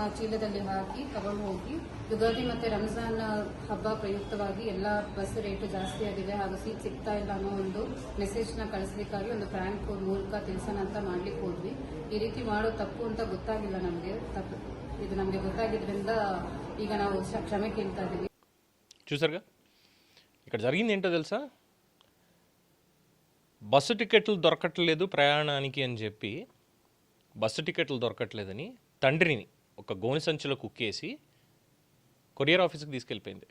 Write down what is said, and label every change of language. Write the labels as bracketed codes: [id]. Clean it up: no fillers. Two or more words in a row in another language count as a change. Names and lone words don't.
[kn] ಚೀಲದಲ್ಲಿ ಹಾಕಿ ತಗೊಂಡು ಹೋಗಿ ಯುಗಾದಿ ಮತ್ತೆ ರಂಜಾನ್ ಹಬ್ಬ ಪ್ರಯುಕ್ತವಾಗಿ ಎಲ್ಲ ಬಸ್ ರೇಟ್ ಜಾಸ್ತಿ ಆಗಿದೆ ಹಾಗೂ ಸೀಟ್ ಸಿಗ್ತಾ ಇಲ್ಲ ಅನ್ನೋ ಒಂದು ಮೆಸೇಜ್ನ ಕಳಿಸ್ಲಿಕ್ಕಾಗಿ ಒಂದು ಪ್ರ್ಯಾಂಕ್ ಮೂಲಕ ತಿಳಿಸೋಣ ಅಂತ ಮಾಡ್ಲಿಕ್ಕೆ ಹೋದ್ವಿ. ಈ ರೀತಿ ಮಾಡೋ ತಪ್ಪು ಅಂತ ಗೊತ್ತಾಗಿಲ್ಲ ನಮಗೆ. ಇದು ನಮಗೆ ಗೊತ್ತಾಗಿದ್ರಿಂದ ಈಗ ನಾವು ಕ್ಷಮೆ ಕೇಳ್ತಾ ಇದ್ದೀವಿ. [te] చూసారుగా ఇక్కడ జరిగింది ఏంటో తెలుసా? బస్సు టికెట్లు దొరకట్లేదు ప్రయాణానికి అని చెప్పి, బస్సు టికెట్లు దొరకట్లేదని తండ్రిని ఒక గోని సంచిలో కుక్కేసి కొరియర్ ఆఫీస్కి తీసుకెళ్ళిపోయింది.